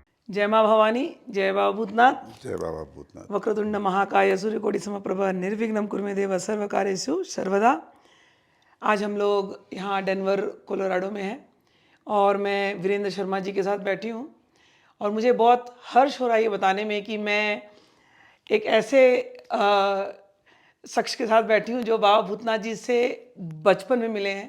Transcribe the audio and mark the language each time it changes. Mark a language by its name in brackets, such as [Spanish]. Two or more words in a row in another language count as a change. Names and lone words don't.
[Hindi] जय माँ भवानी, जय बाबा भूतनाथ। जय बाबा भूतनाथ। [Sanskrit] वक्रतुंड महाकाय सूर्यकोटि समप्रभ निर्विघ्नं कुरु मे देव सर्वकार्येषु सर्वदा। [Hindi] आज हम लोग यहाँ डेनवर कोलोराडो में हैं और मैं वीरेंद्र शर्मा जी के साथ बैठी हूँ और मुझे बहुत हर्ष हो रहा है ये बताने में कि मैं एक ऐसे शख्स के साथ बैठी हूँ जो बाबा भूतनाथ जी से बचपन में मिले हैं।